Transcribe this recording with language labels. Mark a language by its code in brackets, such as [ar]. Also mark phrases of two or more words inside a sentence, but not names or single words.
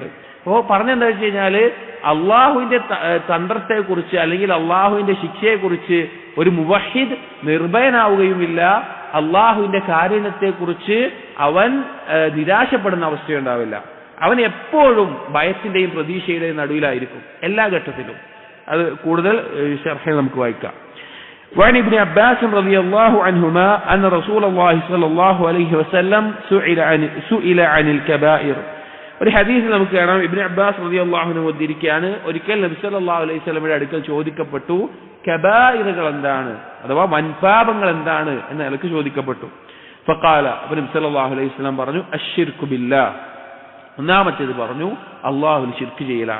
[ml] അപ്പോൾ പറഞ്ഞെന്താ വെച്ച് കഴിഞ്ഞാല്, അള്ളാഹുവിന്റെ തന്ത്രത്തെക്കുറിച്ച് അല്ലെങ്കിൽ അള്ളാഹുവിന്റെ ശിക്ഷയെക്കുറിച്ച് ഒരു മുവഹ്ഹിദ് നിർഭയനാവുകയുമില്ല, അള്ളാഹുവിന്റെ കാരുണ്യത്തെക്കുറിച്ച് അവൻ നിരാശപ്പെടുന്ന അവസ്ഥയുണ്ടാവില്ല. അവൻ എപ്പോഴും ഭയത്തിന്റെയും പ്രതീക്ഷയുടെയും നടുവിലായിരിക്കും എല്ലാ ഘട്ടത്തിലും. അത് കൂടുതൽ ശർഹിൽ നമുക്ക് വായിക്കാം. [ar] وعن ابن عباس رضي الله عنهما أن رسول الله صلى الله عليه وسلم سئل عن الكبائر. [ml] ഒരു ഹദീസിൽ നമുക്ക് കാണാം, ഇബ്നു അബ്ബാസ് [ar] رضي الله عنه [ml] ഉദ്ധരിക്കുകയാണ്, ഒരിക്കൽ നബി [ar] صلى الله عليه وسلم [ml] അടുക്കൽ ചോദിക്കപ്പെട്ടു, കബായിറുകൾ എന്താണ്, അഥവാ വൻപാപങ്ങൾ എന്താണ് എന്ന് അയാൾക്ക് ചോദിക്കപ്പെട്ടു. ഫഖാല, അപ്പോൾ നബി [ar] صلى الله عليه وسلم [ml] പറഞ്ഞു, [ar] الشرك بالله. [ml] ഒന്നാമത്തേത് പറഞ്ഞു അള്ളാഹുവിന് ശിർക്ക് ചെയ്യലാണ്.